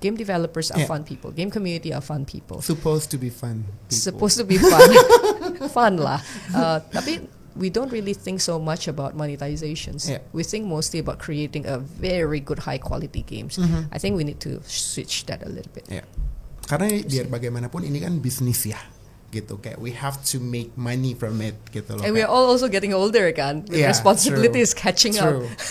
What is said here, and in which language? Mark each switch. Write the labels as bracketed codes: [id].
[en] Game developers are fun people. Game community are fun people. Supposed to be fun people. Supposed to be fun. Fun lah. Tapi we don't really think so much about monetizations. We think mostly about creating a very good high quality games. I think we need to switch that a little bit. [id] Karena biar bagaimanapun ini kan bisnis ya. [en] Gitu, kayak we have to make money from it gitu loh. And we're all also getting older kan, with responsibility is catching up.